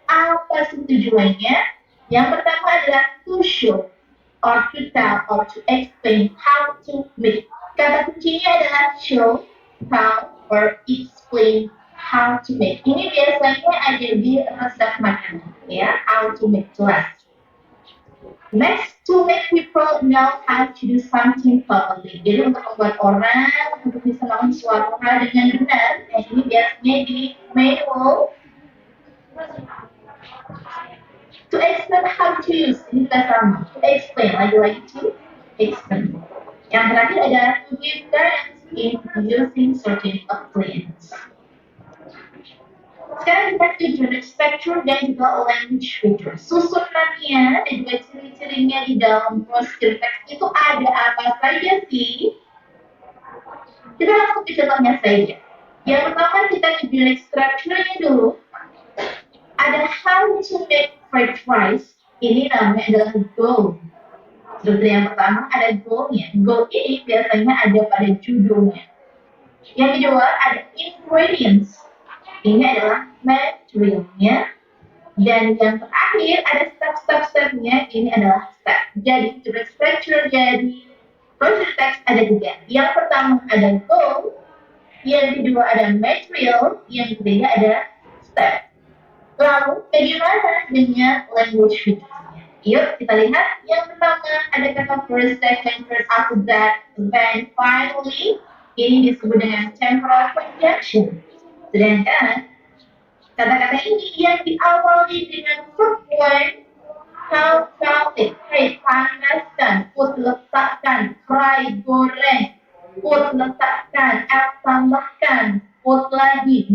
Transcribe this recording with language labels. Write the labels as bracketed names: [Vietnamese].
[Indonesian] Apa sih tujuannya? Yang pertama adalah [English] to show, or to tell, or to explain how to make. [Indonesian] Kata kuncinya adalah [English] show, tell, or explain how to make. [Indonesian] Ini biasanya ada di resep makanan, ya, how to make class. [English] Next, to make people know how to do something properly. [Indonesian] Jadi untuk membuat orang untuk bisa melakukan suatu hal dengan benar, ini biasanya di manual. [English] To explain how to use, [Indonesian] ini kita sama. [English] To explain, [Indonesian] lagi-lagi [English] to explain. [Indonesian] Yang terakhir adalah [English] to give guidance in using certain appliances. [Indonesian] Sekarang kita ke unit structure dan juga language feature. Susunannya dan juga ciri-cirinya di dalam procedure text itu ada apa saja sih? Kita langsung ke contohnya saja. Yang pertama kita ke unit structure-nya dulu. Ada how to make french fries. Ini namanya adalah goal. Seperti yang pertama ada goal-nya. Goal ini biasanya ada pada judulnya. Yang kedua ada ingredients. Ini adalah materialnya. Dan yang terakhir ada step-step-stepnya. Ini adalah step. Jadi unit structure jadi procedure text ada tiga. Yang pertama ada goal. Yang kedua ada material. Yang ketiga ada step. Lalu, bagaimana dengan language feature-nya? Yuk, kita lihat. Yang pertama, ada kata first, second, first, after that, then, finally. Ini disebut dengan temporal conjunction. Sedangkan, kata-kata ini yang diawali dengan verb one, how, it, hey, panaskan, put, letakkan, fry, goreng, put, letakkan, add, tambahkan, put lagi.